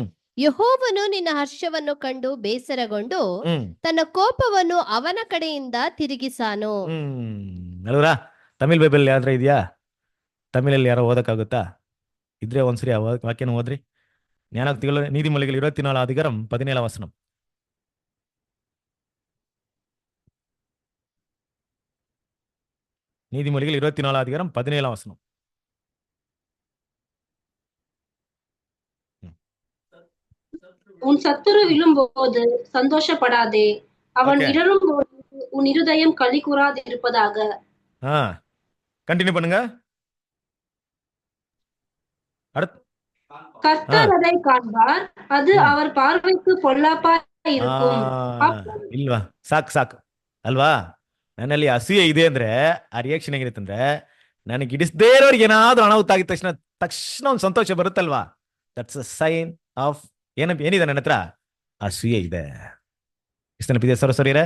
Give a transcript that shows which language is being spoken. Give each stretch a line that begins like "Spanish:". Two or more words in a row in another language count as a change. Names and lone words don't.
Kannada: ಯೆಹೋವನು ನಿನ್ನ ಹರ್ಷವನ್ನು ಕಂಡು ಬೇಸರಗೊಂಡು ಹ್ಮ್ ತನ್ನ ಕೋಪವನ್ನು ಅವನ ಕಡೆಯಿಂದ ತಿರುಗಿಸಾನು. ಅಲ್ವರಾ?
English: Tamil Bible
Kannada: ಯಾವ್ದ್ರ ಇದೆಯಾ? ತಮಿಳಲ್ಲಿ ಯಾರೋ ಓದಕ್ಕಾಗುತ್ತಾ? ಇದ್ರೆ ಒಂದ್ಸರಿ ಆ ವಾಕ್ಯನ ಓದ್ರಿ. ಜ್ಞಾನೋಕ್ತಿಗಳು
Tamil: நீதிமொழிகள் 24 அதிகாரம் 17 வசனம். நீதிமொழிகள் 24 அதிகாரம் 17 வசனம். உன் சத்துரு விழும்போது சந்தோஷப்படாதே, அவன்
English: Okay.
Tamil: இடரும்போது உன் இருதயம் களி கூறாதிருப்பதாக. கண்டினியூ பண்ணுங்க. அடுத்து கர்த்தர் அதை காண்பார், அது அவர் பார்வைக்கு பொல்லாப்பா இருக்கும்.
Kannada: ಇಲ್ವಾ? ಸಾಕು ಅಲ್ವಾ? ನನ್ನಲ್ಲಿ ಅಸೂಯೆ ಇದೆ ಅಂದ್ರೆ ಆ ರಿಯಾಕ್ಷನ್ ಹೇಗಿರುತ್ತೆ ಅಂದ್ರೆ, ನನಗೆ ಇಡಿಸದೇ ಇರೋರಿಗೆ ಏನಾದ್ರೂ ಅನಾಹುತ ಆಗಿದ ತಕ್ಷಣ ಒಂದು ಸಂತೋಷ ಬರುತ್ತಲ್ವಾ?
English: That's a sign of
Kannada: ಏನಿದೆ ನನ್ನ ಹತ್ರ? ಅಸೂಯೆ ಇದೆ. ಇಷ್ಟು ನೆನಪಿದೆ ಸರಸ್ವರಿಯರೇ?